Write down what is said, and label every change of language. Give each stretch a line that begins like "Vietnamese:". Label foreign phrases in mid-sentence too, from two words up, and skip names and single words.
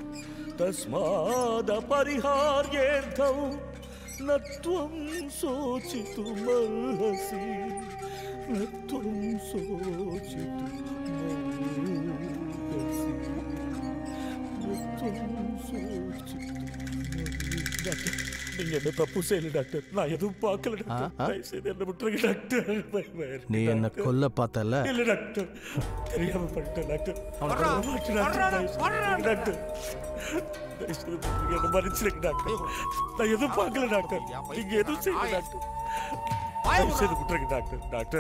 Sanskrit: तस्मादपरिहार्येऽर्थौ न त्वं शोचितुमर्हसि न त्वं शोचितुमर्हसि न त्वं शोचितुमर्हसि
Tamil: நீங்க என்ன தப்பு செய்யல டாக்டர் நான் எதுவும் பார்க்கல டாக்டர் தயவு செய்து என்ன விட்டுருங்க டாக்டர் நீ என்ன கொல்ல பார்த்தல இல்ல டாக்டர் தெரியாம பண்ணிட்டேன் டாக்டர் டாக்டர் தயவு செய்து என்ன மன்னிச்சிருங்க டாக்டர் நான் எதுவும் பார்க்கல டாக்டர் நீங்க எதுவும் செய்யல டாக்டர் தயவு செய்து விட்டுருங்க டாக்டர் டாக்டர்